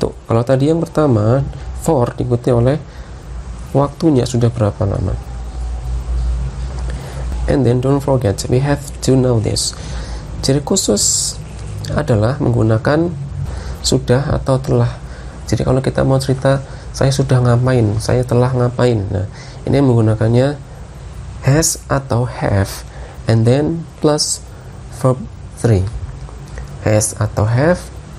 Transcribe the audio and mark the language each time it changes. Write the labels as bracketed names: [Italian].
[Indonesian] Kalau tadi yang pertama for diikuti oleh waktunya sudah berapa lama. [English] And then don't forget, we have to know this. [Indonesian] Ciri khusus adalah menggunakan sudah atau telah. Jadi kalau kita mau cerita saya sudah ngapain, saya telah ngapain. Nah, ini menggunakannya has atau have [English] and then plus [Indonesian] verb 3. Has atau have